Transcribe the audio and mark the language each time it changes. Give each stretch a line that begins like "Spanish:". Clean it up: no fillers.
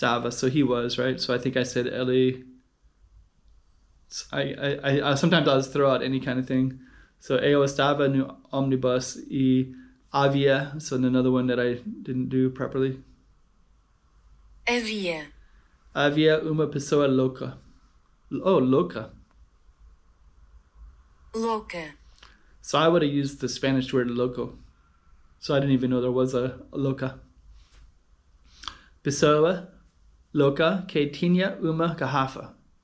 English: So he was, right? So I think I said ele. I sometimes I'll just throw out any kind of thing.
Portuguese: So eu estava no omnibus e havia.
English: So another one that I didn't do properly.
Portuguese: Havia uma pessoa louca. Oh, louca.
English: So I would have used the Spanish word loco. So I didn't even know there was a louca.
Portuguese: Pessoa louca que tinha uma garrafa.